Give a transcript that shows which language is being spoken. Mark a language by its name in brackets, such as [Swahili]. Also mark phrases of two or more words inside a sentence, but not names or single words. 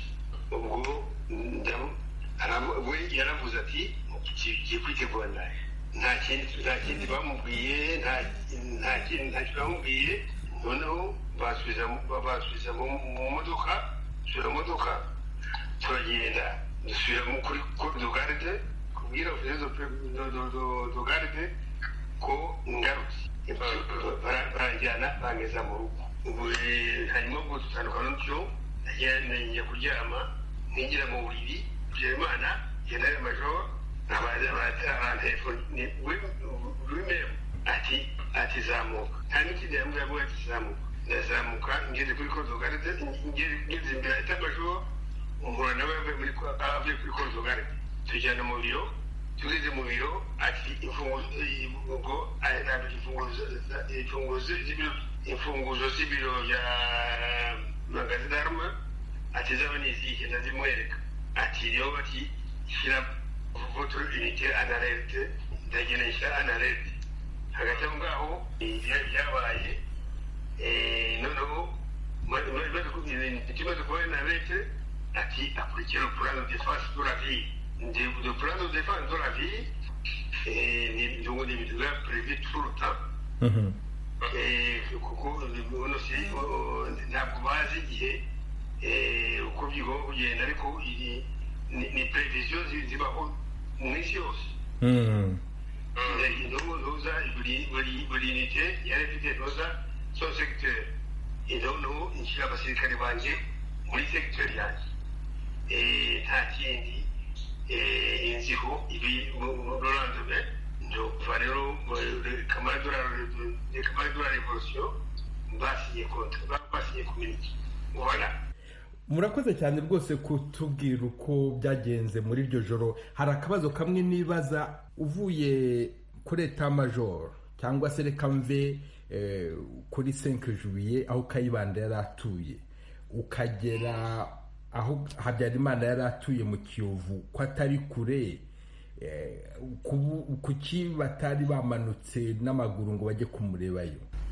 [Kinyarwanda] Ubwo we yaravuze ati kigiye kwitegura naje, nta kindi bamubwiye, ntacyo bamubwiye. Noneho basubiza mu modoka, turagenda dusubira kuri [French] corps de garde, [Kinyarwanda] kubwira [French] officier de garde [Kinyarwanda] ko ngarutse. Barajyana bangeza mu rugo. Hanyuma ubwo dutandukana n'utyo, njya kuryama, ninjira mu buriri Habyarimana [French] general major [Kinyarwanda] telefone lui-même ati zamuka nta n'ikindi yambwira ati zamuka ndazamuka ngeze kuri Kozogarde ngeze imbere ya etamajor umpura nawe avuye kuri Kozogarde tujyana mu biro tugeze mu biro ati imfunguzo z'ibiro bya [French] magasin d'arme [Kinyarwanda] ati zaba nizihe ndazimwereka ati rero bati shyira [French] votre unité en [Kinyarwanda] alerte ndagenda nshyira [French] en alerte [Kinyarwanda] hagati aho ngaho byabaye noneho ikibazo kuba [French] en alerte [Kinyarwanda] ati akurikira [French] le plan de défense de la vie le plan de défense de la vie [Kinyarwanda] ni ibintu biba [French] prévu tout le temps [Kinyarwanda] kuko ntabwo bazi igihe uko bigomba kugenda ariko ni prevision zibaho mu isi yose ntuza buri unité yari ifite ntuza [French] son secteur [Kinyarwanda] noneho nshyira abasirikare banjye muri secteur yanjye nta kindi inziho ibi mu lendemain ndumva rero [French] camarade de la révolution [Kinyarwanda] basinye contre basinye [French] communiqué voilà. [Kinyarwanda] Murakoze cyane rwose kutubwira uko byagenze muri iryo joro. Hari akabazo kamwe nibaza, uvuye kuri [French] etat major [Kinyarwanda] cyangwa se reka mve kuri 5 juillet aho Kayibanda yari atuye ukagera aho Habyarimana yari atuye mu Kiyovu, ko atari kure, kuki batari bamanutse n'amaguru ngo bajye kumurebayo?